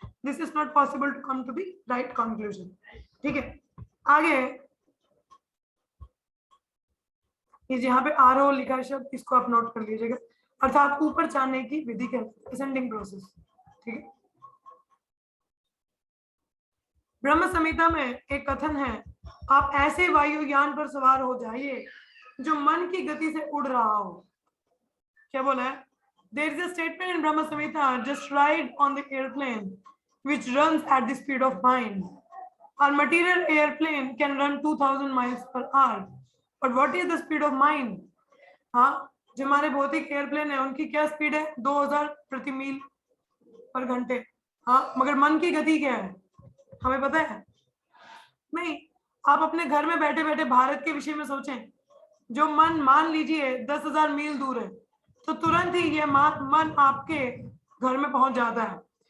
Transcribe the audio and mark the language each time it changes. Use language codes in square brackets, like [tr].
[en] This is not possible to come to the right conclusion. [hi] ठीक है, आगे ये यहाँ पे आरोह लिखा है शब्द, इसको आप नोट कर लीजिएगा, अर्थात ऊपर जाने की विधि कहते हैं असेंडिंग प्रोसेस। ठीक है, ब्रह्म संहिता में एक कथन है, आप ऐसे वायुयान पर सवार हो जाइए जो मन की गति से उड़ रहा हो। क्या बोला है? [en] There is a statement in Brahma Samhita, just ride on the airplane which runs at the speed of mind. Our material airplane can run 2000 miles per hour. But what is the speed of mind? [hi] हाँ, जो हमारे भौतिक airplane है उनकी क्या speed है? 2000 प्रति मील पर घंटे। हाँ, मगर मन की गति क्या है हमें पता है नहीं। आप अपने घर में बैठे बैठे भारत के विषय में सोचें, जो मन मान लीजिए 10,000 मील दूर है, तो तुरंत ही ये मन आपके घर में पहुंच जाता है।